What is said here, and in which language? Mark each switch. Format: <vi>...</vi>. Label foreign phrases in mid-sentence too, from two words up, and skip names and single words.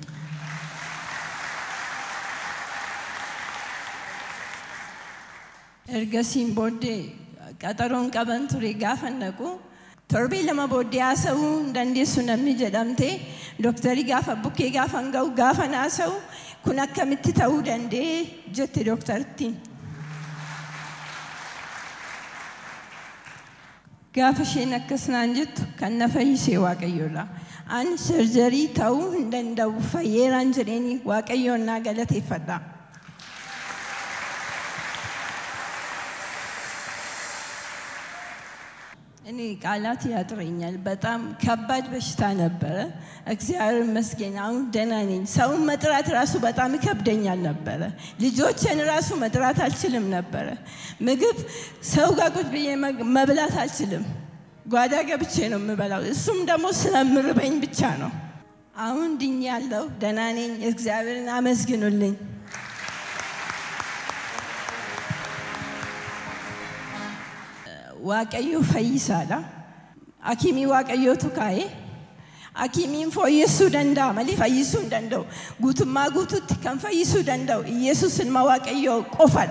<om>Ergasiin booddee qaxaroon qaban ture gaafa naqu torbee lama booddee haasa'uu hin dandeessu namni jedhamte dooktarii gaafa bukkee gaafa ga'u gaafa haasa'u kun akkamitti ta'uu danda'e jette dooktartiin. Gaafa isheen akkasnaan jettu kan na fayyisee waaqayyoodha. Ani sarjarii ta'uu hin danda'u fayyeeraan jedheenii waaqayyoon naa galateeffadha.</om> <am>እኔ ቃላት ያጥረኛል። በጣም ከባድ በሽታ ነበረ። እግዚአብሔር ይመስገን አሁን ደህና ነኝ። ሰውን መጥራት ራሱ በጣም ይከብደኛል ነበረ። ልጆቼን ራሱ መጥራት አልችልም ነበረ። ምግብ ሰው ጋር ቁጭ ብዬ መብላት አልችልም። ጓዳ ገብቼ ነው የምበላው። እሱም ደግሞ ስለምርበኝ ብቻ ነው። አሁን ድኛለሁ፣ ደህና ነኝ። እግዚአብሔርን አመስግኑልኝ።</am> <om>waaqayyo fayyisaadha. Akiimii waaqayyootu kaa'ee akiimiin fayyisuu danda'a malee fayyisuu hin danda'u. Guutummaa guutuutti kan fayyisuu danda'u Yesuus ilma waaqayyoo qofadha.</om>